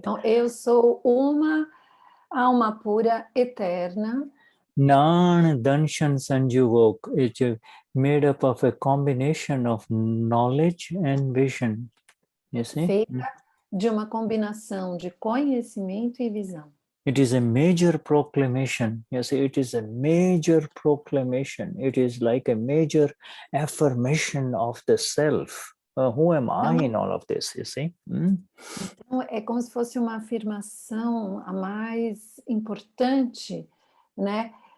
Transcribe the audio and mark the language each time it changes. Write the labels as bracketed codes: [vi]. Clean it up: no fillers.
[pt] Então, eu sou uma alma pura eterna. [pka] Nan Danshan Sanjuvok, [en] it's made up of a combination of knowledge and vision, you see? [pt] Feita de uma combinação de conhecimento e visão. [en] It is a major proclamation. You see, it is a major proclamation. It is like a major affirmation of the self. Who am I in all of this, you see? [pt] Então, é como se fosse uma afirmação a mais importante, né?